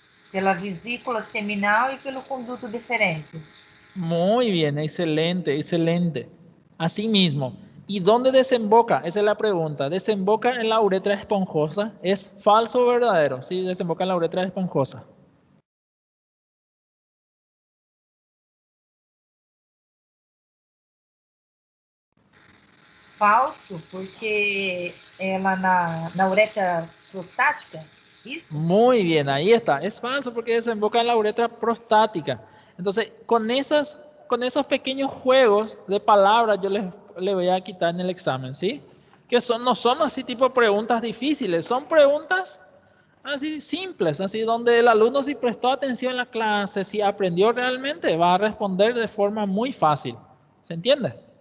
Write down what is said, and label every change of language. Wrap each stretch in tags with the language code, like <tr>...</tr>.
<pt>pela vesícula seminal e pelo conduto deferente.</pt> <es>Muy bien, excelente, excelente. Así mismo. ¿Y dónde desemboca? Esa es la pregunta. ¿Desemboca en la uretra esponjosa? ¿Es falso o verdadero? Sí, desemboca en la uretra esponjosa.</es> <pt>Falso, porque ela na uretra prostática, isso?</pt> <es>Muy bien, ahí está. Es falso porque desemboca en la uretra prostática. Entonces, con esos pequeños juegos de palabras yo les voy a quitar en el examen, ¿sí? Que no son así tipo preguntas difíciles, son preguntas así simples, así donde el alumno si prestó atención en la clase, si aprendió realmente, va a responder de forma muy fácil. ¿Se entiende?</es>